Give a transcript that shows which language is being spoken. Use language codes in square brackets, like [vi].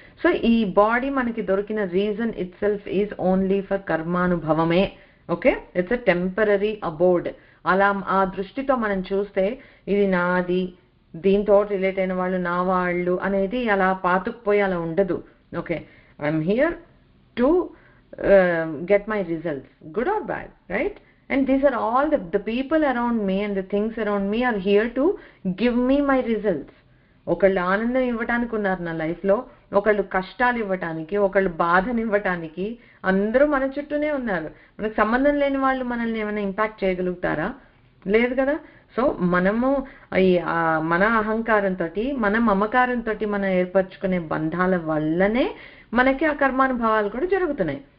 [te] So ఈ body మనకి దొరికిన reason it self is only for కర్మానుభవమే. [en] Okay, it's a temporary aboard. [te] అలా ఆ దృష్టితో మనం చూస్తే ఇది నాది, దీంతో రిలేట్ అయిన వాళ్ళు నా వాళ్ళు అనేది అలా పాతుకుపోయి అలా ఉండదు. [en] Okay, I'm here to get my results, good or bad, right? And these are all the people around me and the things around me are here to give me my results. [te] ఒకళ్ళు ఆనందం ఇవ్వటానికి ఉన్నారు నా లైఫ్లో, ఒకళ్ళు కష్టాలు ఇవ్వటానికి, ఒకళ్ళు బాధని ఇవ్వటానికి, అందరూ మన చుట్టూనే ఉన్నారు. మనకు సంబంధం లేని వాళ్ళు మనల్ని ఏమైనా ఇంపాక్ట్ చేయగలుగుతారా? లేదు కదా. సో మనము మన అహంకారంతో, మన మమకారంతో మనం ఏర్పరచుకునే బంధాల వల్లనే మనకి ఆ కర్మానుభవాలు కూడా జరుగుతున్నాయి.